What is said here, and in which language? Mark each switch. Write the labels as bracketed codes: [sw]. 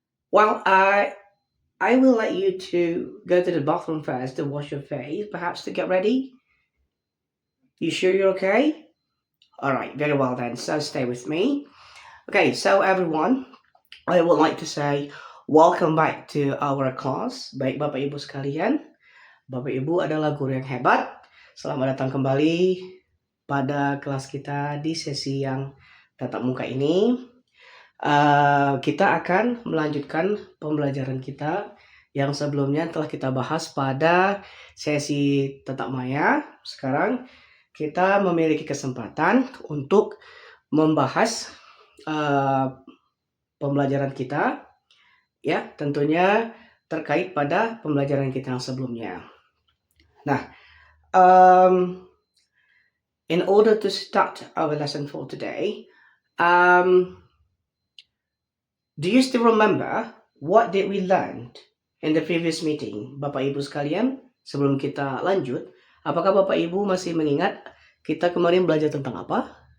[en] Well, I will let you to go to the bathroom first to wash your face, perhaps to get ready. You sure you're okay? All right. Very well then. So stay with me. Okay. So everyone. I would like to say welcome back to our class. [id] Baik Bapak Ibu sekalian, Bapak Ibu adalah guru yang hebat. Selamat datang kembali pada kelas kita di sesi yang tatap muka ini. Kita akan melanjutkan pembelajaran kita yang sebelumnya telah kita bahas pada sesi tatap maya. Sekarang kita memiliki kesempatan untuk membahas pembelajaran kita, ya tentunya terkait pada pembelajaran kita yang sebelumnya. [en] Nah, in order to start our lesson for today, do you still remember what did we learn in the previous meeting? [id] Bapak Ibu sekalian, sebelum kita lanjut, apakah Bapak Ibu masih mengingat kita kemarin belajar tentang apa?